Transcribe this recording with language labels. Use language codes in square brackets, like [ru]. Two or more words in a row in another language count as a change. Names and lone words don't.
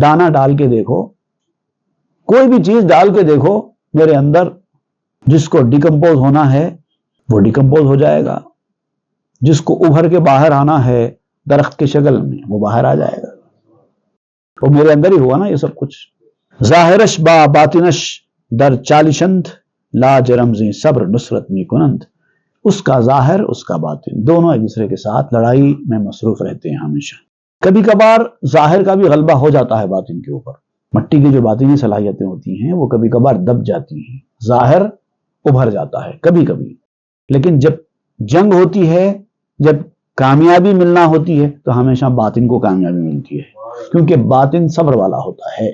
[ur] دانہ ڈال کے دیکھو، کوئی بھی چیز ڈال کے دیکھو میرے اندر، جس کو ڈیکمپوز ہونا ہے وہ ڈیکمپوز ہو جائے گا، جس کو ابھر کے باہر آنا ہے درخت کی شکل میں وہ باہر آ جائے گا، وہ میرے اندر ہی ہوا نا یہ سب کچھ۔ [fa] ظاہرش با باطنش در چالشند، لاج رمزی صبر نصرت می کنند، [ur] اس کا ظاہر اس کا باطن دونوں ایک دوسرے کے ساتھ لڑائی میں مصروف رہتے ہیں ہمیشہ۔ کبھی کبھار ظاہر کا بھی غلبہ ہو جاتا ہے باطن کے اوپر، مٹی کی جو باطنی صلاحیتیں ہوتی ہیں وہ کبھی کبھار دب جاتی ہیں، ظاہر ابھر جاتا ہے کبھی کبھی، لیکن جب جنگ ہوتی ہے، جب کامیابی ملنا ہوتی ہے تو ہمیشہ باطن کو کامیابی ملتی ہے، کیونکہ باطن صبر والا ہوتا ہے۔